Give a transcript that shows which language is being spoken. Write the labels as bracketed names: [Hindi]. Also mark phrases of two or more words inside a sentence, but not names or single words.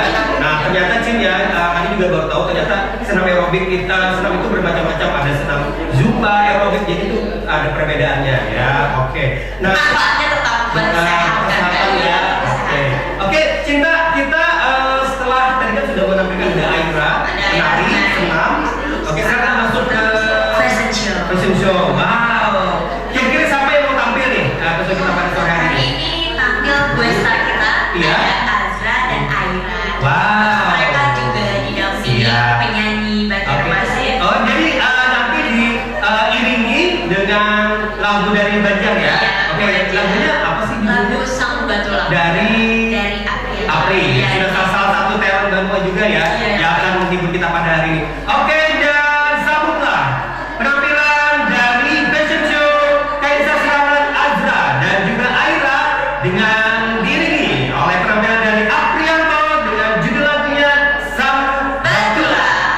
[Indonesian] Nah ternyata Cin ya, kami juga baru tahu ternyata senam aerobik senam itu bermacam-macam. Ada senam zumba aerobik, jadi itu ada perbedaannya ya. Oke, nah Manfaatnya tetap bersehat kan? kesehatan ya. Oke, oke, Cinta, kita setelah tadi kan sudah menampilkan ada Aira, menari, senam. Oke, sekarang masuk ke [English] Fashion show. fashion show. [Indonesian] Wow. Kira-kira siapa yang mau tampil nih? Fashion kita pada sore hari Hari ini. ini tampil gue star kita Iya. ada Azra dan Aira. Wow. Mereka juga didampingi Siap. penyanyi Banjar Oke. Masin. Oh, jadi nanti diiringi dengan lagu dari Banjar ya. Iya, Oke, Banjar. lagunya apa sih Lagu judulnya? Sang Batulang. Dari April. Apri. Iya. Sudah salah satu talent Banua juga ya Iya. yang akan menghibur kita pada hari ini. Oke, dan sambutlah penampilan dari [English] fashion show [Indonesian] Kaisa Sirangan Azra dan juga Aira dengan diiringi oleh penampilan dari Aprianto dengan judul lagunya Sang Batulang.